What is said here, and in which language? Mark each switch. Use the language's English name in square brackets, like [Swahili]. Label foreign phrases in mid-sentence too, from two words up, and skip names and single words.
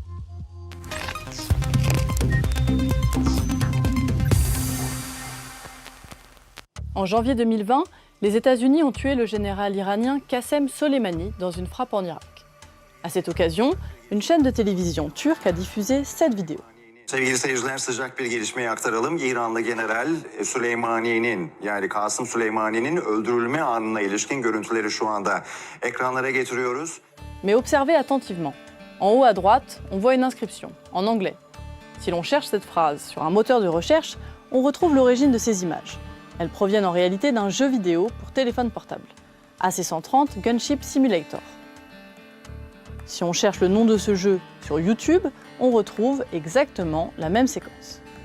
[French] En janvier 2020, les États-Unis ont tué le général iranien Qassem Soleimani dans une frappe en Irak. À cette occasion, une chaîne de télévision turque a diffusé cette vidéo. [Turkish] Sevgili seyirciler, sıcak bir gelişmeyi aktaralım. İranlı General Süleymani'nin, yani Kasım Süleymani'nin öldürülme anına ilişkin görüntüleri şu anda ekranlara getiriyoruz. [French] Mais observez attentivement. En haut à droite, on voit une inscription, en anglais. Si l'on cherche cette phrase sur un moteur de recherche, on retrouve l'origine de ces images. Elles proviennent en réalité d'un jeu vidéo pour téléphone portable, AC-130 Gunship Simulator. Si on cherche le nom de ce jeu sur YouTube, on retrouve exactement la même séquence.